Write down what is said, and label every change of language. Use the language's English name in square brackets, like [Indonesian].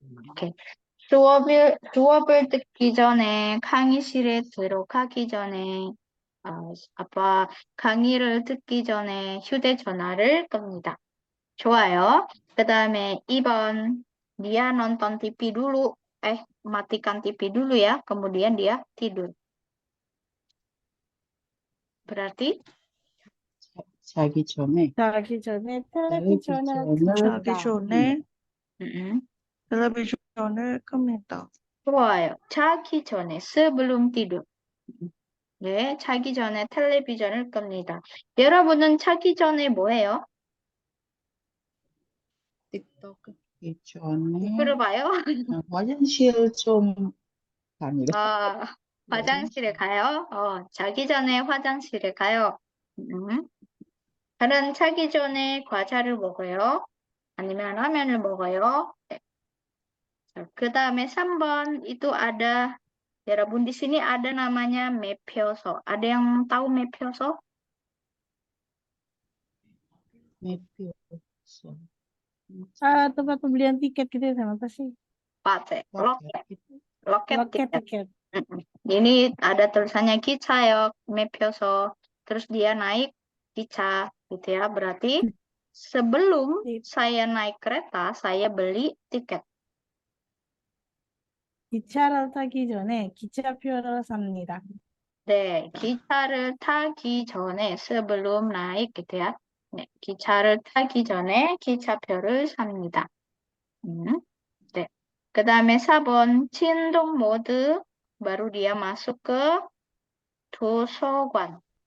[Korean] 오케이. 수업을 듣기 전에 강의실에 들어가기 전에 아빠 강의를 듣기 전에 휴대전화를 끕니다. 좋아요. 그 다음에 2번 [Indonesian] dia nonton TV dulu. Matikan TV dulu ya. Kemudian dia tidur. Berarti [Korean] 자기 전에 자기 전에 텔레비전을 텔레비전을 자기 전에 mm-mm. 텔레비전을 끕니다. 좋아요. 자기 전에 [Indonesian] sebelum tidur. [Korean] 네, 자기 전에 텔레비전을 끕니다. 여러분은 자기 전에 뭐 해요? 틱톡하기 전에 들어봐요. 화장실 좀 갑니다. 화장실에 가요. 자기 전에 화장실에 가요. 다른 자기 전에 과자를 먹어요. 아니면 라면을 먹어요. 네. 그 다음에 3번 [Indonesian] itu ada 여러분 di sini ada namanya 매표소. Ada yang tahu 매표소? [Korean] 매표소. [Indonesian] tempat pembelian tiket gitu ya, sama apa sih? [Korean] 맞아요. 로켓. 로켓 [Indonesian] Loket tiket. tiket. Ini ada tulisannya 기차역, 매표소. Terus dia naik 기차 gitu ya. Berarti sebelum saya naik kereta, saya beli tiket. [Korean] 기차를 타기 전에 기차표를 삽니다. 네, 기차를 타기 전에 [Indonesian] sebelum naik gitu ya. [Korean] 네, 기차를 타기 전에 기차표를 삽니다. 네. 그 다음에 4번 진동 모드 [Indonesian] baru dia masuk ke [Korean] 도서관.